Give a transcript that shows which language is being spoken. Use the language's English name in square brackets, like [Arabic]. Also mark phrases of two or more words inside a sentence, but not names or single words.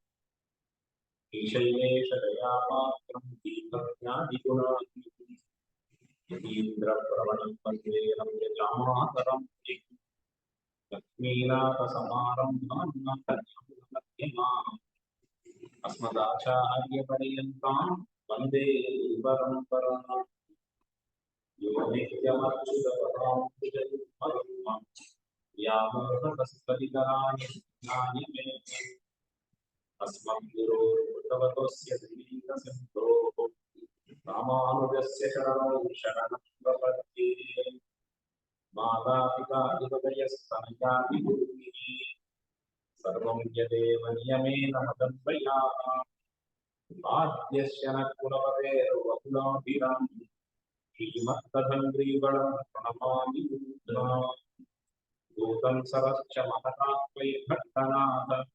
[Sanskrit] ईशयेष दयापात्रं तीर्थज्ञादिगुणनिधि यतीन्द्र प्रवणं वन्दे रम्यजामातरं लक्ष्मीनाथसमारम्भां मध्यमां अस्मदाचार्यपर्यन्तां वन्दे गुरुपरम्पराम्. यो नित्यमच्युतपदां बुजयुग्मरुक्मं यामोहतस्तवितराणि ज्ञानिमेति अस्मद्गुरोर्भगवतोऽस्य श्रीरसिन्धोः रामानुजस्य चरणौ शरणं प्रपद्ये। मातापिता युवतयस्तनया विभूतिः सर्वं यदेव नियमेन मदन्वयात् आद्यस्य न कुलपतेर्वकुलाभिराम् श्रीमत्तदङ्ग्रीवणं प्रणमामि भूतं सरश्च महतात्मै भट्टनाथ